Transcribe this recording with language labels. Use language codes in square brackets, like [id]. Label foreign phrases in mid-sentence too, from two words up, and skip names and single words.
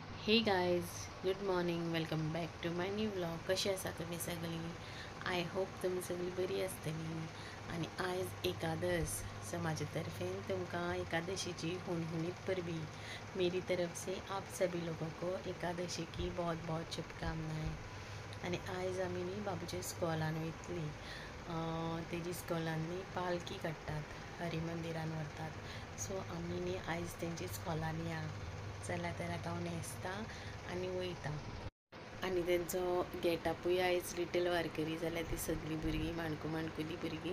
[en] Hey guys, good morning. Welcome back to my new vlog. [kok] कशी आसा तुम्ही सगळी? [en] I hope [kok] तुम्ही सगळी बरी आसतली. आणि आज एकादश, सो म्हाजे तर्फेन तुमकां एकादशीची हुनहुनीत परबी. [hi] मेरी तरफ से आप सभी लोगों को एकादशी की बहुत बहुत शुभकामनाएं. [kok] आणि आयज आमी न्ही बाबूच्या इस्कॉलान वयतली. तेजी इस्कॉलांनी पालकी काडटात, हरी मंदिरान व्हरतात. सो आमी न्ही आयज तेंची इस्कॉलान या. चला तर आतां हांव न्हेसता आनी वयता. आनी तेंचो गेटअपूय आयज लिटल वारकरी जाल्यार ती सगळीं भुरगीं माणकुली भुरगीं.